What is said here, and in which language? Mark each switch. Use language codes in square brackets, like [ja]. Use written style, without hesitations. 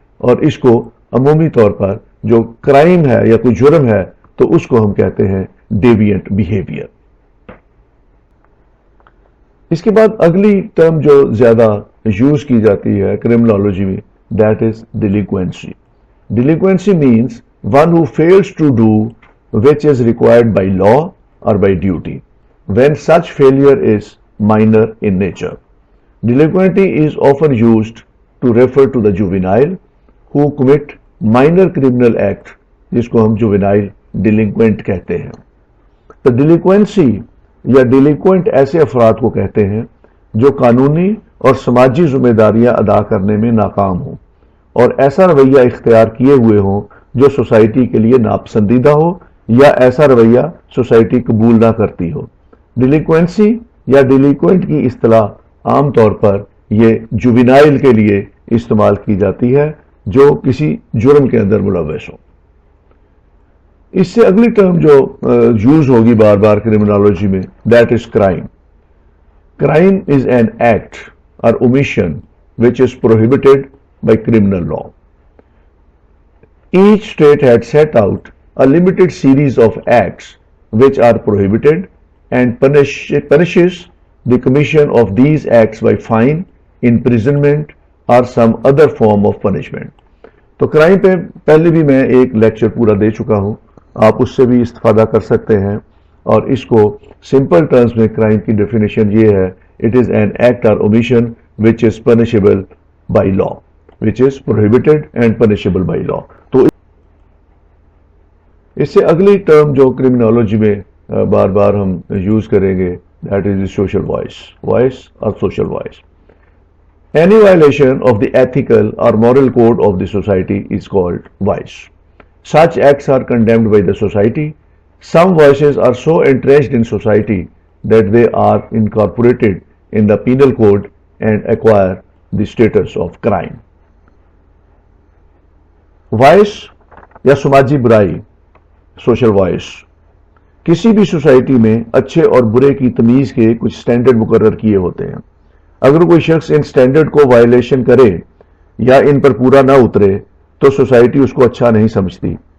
[ur] اور اس کو عمومی طور پر جو کرائم ہے یا کوئی جرم ہے تو اس کو ہم کہتے ہیں ڈیوینٹ بیہیویئر. اس کے بعد اگلی ٹرم جو زیادہ یوز کی جاتی ہے کرمنالوجی میں [en] That is delinquency. Delinquency means one who fails to do which is required by law or by duty when such failure is minor in nature. Delinquency is often used to refer to the juvenile who commit minor criminal act [ur] جس کو ہم juvenile delinquent کہتے ہیں. تو delinquency یا delinquent ایسے افراد کو کہتے ہیں جو قانونی اور سماجی ذمہ داریاں ادا کرنے میں ناکام ہوں اور ایسا رویہ اختیار کیے ہوئے ہوں جو سوسائٹی کے لیے ناپسندیدہ ہو یا ایسا رویہ سوسائٹی قبول نہ کرتی ہو. ڈیلینکوینسی یا ڈیلینکوینٹ کی اصطلاح عام طور پر یہ جوینائل کے لیے استعمال کی جاتی ہے جو کسی جرم کے اندر ملوث ہو. اس سے اگلی ٹرم جو یوز ہوگی بار بار کرمنالوجی میں [en] That is crime. Crime is an act or omission which is prohibited by criminal law. Each state had set out a limited series of acts which are prohibited and punishes the commission of these acts by fine, imprisonment or some other form of punishment. [ur] تو crime پہ پہلے بھی میں ایک lecture پورا دے چکا ہوں، آپ اس سے بھی استفادہ کر سکتے ہیں. اور اس کو سمپل ٹرمز میں کرائم کی ڈیفینیشن یہ ہے: [en] it is an act or omission which is punishable by law, [ur] which is prohibited and punishable by law. تو اس سے اگلی ٹرم جو کرمنالوجی میں بار بار ہم یوز کریں گے، [en] that is the social vice [ur] اور social voice. [en] Any violation of the ethical or moral code of the society is called vice. Such acts are condemned by the society. Some vices are so entrenched in society that they are incorporated in the penal code and acquire the status of crime. [ur] Vice یا سماجی برائی، social voice, کسی بھی society میں اچھے اور برے کی تمیز کے کچھ سٹینڈرڈ مقرر کیے ہوتے ہیں. اگر کوئی شخص ان سٹینڈرڈ کو وائلیشن کرے یا ان پر پورا نہ اترے تو سوسائٹی اس کو اچھا نہیں سمجھتی.